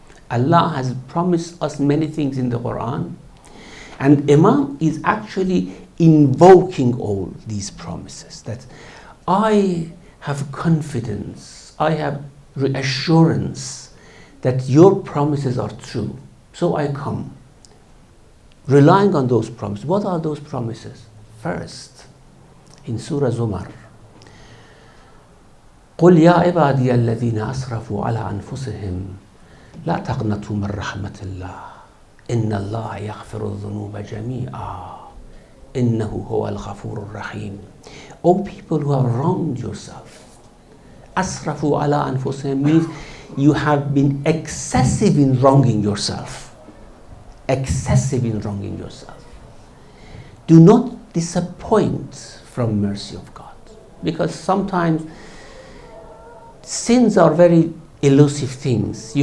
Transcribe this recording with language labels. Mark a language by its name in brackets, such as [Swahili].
[English] Allah has promised us many things in the Quran, and Imam is actually invoking all these promises, that I have confidence, I have reassurance that your promises are true. So I come relying on those promises. What are those promises? First, in Surah Zumar, [Arabic] قل يا عبادي الذين أسرفوا على أنفسهم لا تقنطوا من رحمة الله إن الله يغفر الذنوب جميعا إنه هو الغفور الرحيم. [English] O people who have wronged yourself, [Arabic] أسرفوا على أنفسهم [English] means you have been excessive in wronging yourself. Excessive in wronging yourself. Do not disappoint from mercy of God, because sometimes sins are very elusive things.